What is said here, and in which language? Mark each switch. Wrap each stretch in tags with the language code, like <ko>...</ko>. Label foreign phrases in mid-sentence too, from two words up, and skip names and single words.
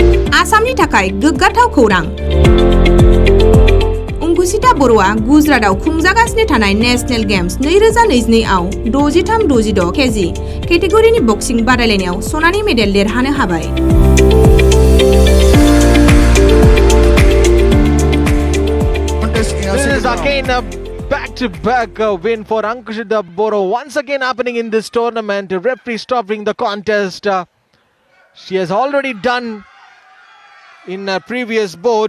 <brx>आसामनि थाखाय गोग्गाथाव खौरां। अंकुशिता बर'आ गुजरातआव खुंजागासिनो थानाय नेशनेल गेम्स 2022 आव 63-66 केजि केटेगरिनि बक्सिं बादायलायनायाव सनानि मेडेल देरहानो हाबाय।</brx> <en>This is again a back-to-back win for Ankushita Boro. Once again happening in this tournament. The referee stopping the contest. She has already done in a previous bout.</en>